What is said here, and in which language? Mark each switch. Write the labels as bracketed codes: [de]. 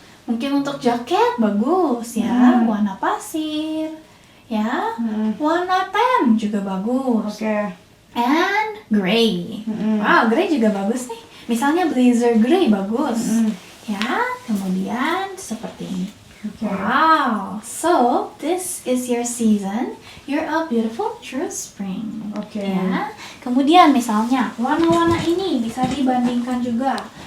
[id] Mungkin untuk jaket bagus ya, warna pasir. Ya, warna tan juga bagus. [en] And gray. [id] Wow, gray juga bagus nih. Misalnya blazer gray bagus. Ya, kemudian seperti ini. [en] Wow, so this is your season. You're a beautiful true spring. [id] Ya. Kemudian misalnya warna-warna ini bisa dibandingkan juga.